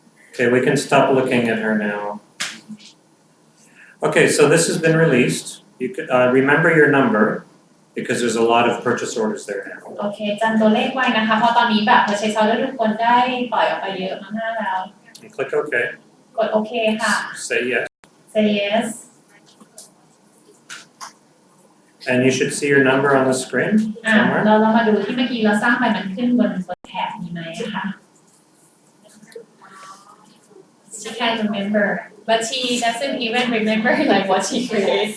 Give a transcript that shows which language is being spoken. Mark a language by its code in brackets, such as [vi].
[en] Okay, we can stop looking at her now. Okay, so this has been released. You can remember your number because there's a lot of purchase orders there now. [th] โอเคจำตัวเลขไว้นะคะเพราะตอนนี้แบบ purchase order ทุกคนได้ปล่อยออกไปเยอะมากๆแล้ว [en] And click OK. [th] กดโอเคค่ะ [en] Say yes. say yes And you should see your number on the screen [th] เรา [en] somewhere. [th] มาดูที่เมื่อกี้เราสร้างไปมันขึ้นบนแถบนี้ไหมคะ [en] she can't remember but she doesn't even remember like what she created